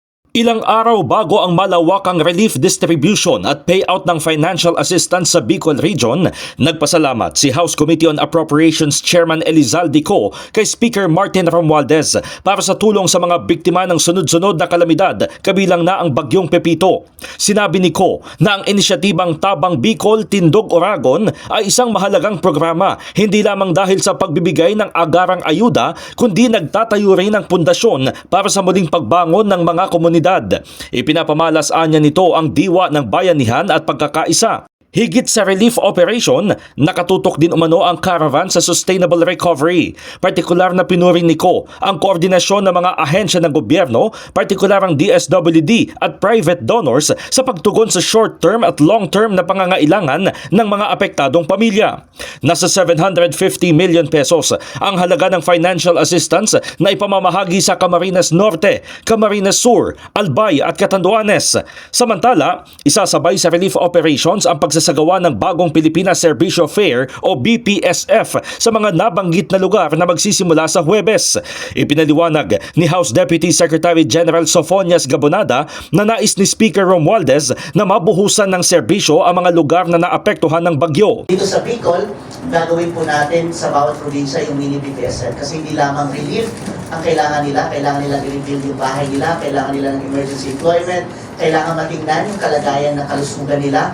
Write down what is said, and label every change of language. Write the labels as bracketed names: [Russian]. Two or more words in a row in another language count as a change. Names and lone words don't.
[Filipino] Ilang araw bago ang malawakang [English] relief distribution [Filipino] at payout ng [English] financial assistance [Filipino] sa Bicol Region, nagpasalamat si House Committee on Appropriations Chairman Elizalde Co kay Speaker Martin Romualdez para sa tulong sa mga biktima ng sunod-sunod na kalamidad, kabilang na ang bagyong Pepito. Sinabi ni Co na ang inisyatibang Tabang Bicol Tindog Oragon ay isang mahalagang programa, hindi lamang dahil sa pagbibigay ng agarang ayuda, kundi nagtatayo rin ng pundasyon para sa muling pagbangon ng mga komunidad. Ipinapamalas anya nito ang diwa ng bayanihan at pagkakaisa. Higit sa [English] relief operation, [Filipino] nakatutok din umano ang caravan sa [English] sustainable recovery. [Filipino] Partikular na pinuri ni Co ang koordinasyon ng mga ahensya ng gobyerno, partikular ang DSWD at [English] private donors [Filipino] sa pagtugon sa short-term at long-term na pangangailangan ng mga apektadong pamilya. Nasa 750 million pesos ang halaga ng [English] financial assistance [Filipino] na ipamamahagi sa Camarines Norte, Camarines Sur, Albay at Catanduanes. Samantala, isasabay sa [English] relief operations [Filipino] ang pagsasagawa ng bagong Pilipinas Servicio Fair o BPSF sa mga nabanggit na lugar na magsisimula sa Huwebes. Ipinaliwanag ni House Deputy Secretary General Sofonias Gabonada na nais ni Speaker Romualdez na mabuhusan ng serbisyo ang mga lugar na naapektuhan ng bagyo. Dito sa Bicol, gagawin po natin sa bawat probinsya yung mini BPSF kasi hindi lamang relief ang kailangan nilang i-rebuild yung bahay nila, kailangan nila ng [English] emergency employment, [Filipino] kailangan matingnan yung kalagayan ng kalusugan nila.